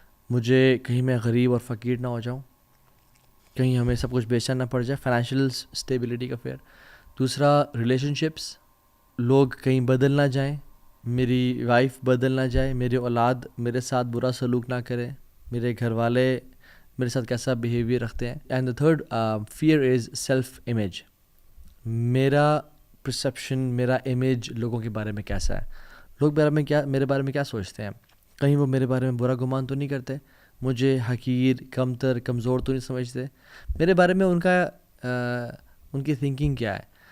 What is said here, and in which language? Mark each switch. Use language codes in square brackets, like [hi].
[ur] مجھے کہیں میں غریب اور فقیر نہ ہو جاؤں، کہیں ہمیں سب کچھ بیچنا نہ پڑ جائے. فائنینشیل اسٹیبلٹی کا فیئر. دوسرا ریلیشن شپس، لوگ کہیں بدل نہ جائیں، میری وائف بدل نہ جائے، میری اولاد میرے ساتھ برا سلوک نہ کرے، میرے گھر والے میرے ساتھ کیسا بیہیویئر رکھتے ہیں. [en] And the third fear is self image. [ur] میرا پرسیپشن، میرا امیج لوگوں کے بارے میں کیسا ہے، لوگ میرے بارے میں کیا سوچتے ہیں. کہیں وہ میرے بارے میں برا گمان تو نہیں کرتے، مجھے حقیر، کمتر، کمزور تو نہیں سمجھتے. میرے بارے میں ان کی تھنکنگ کیا ہے.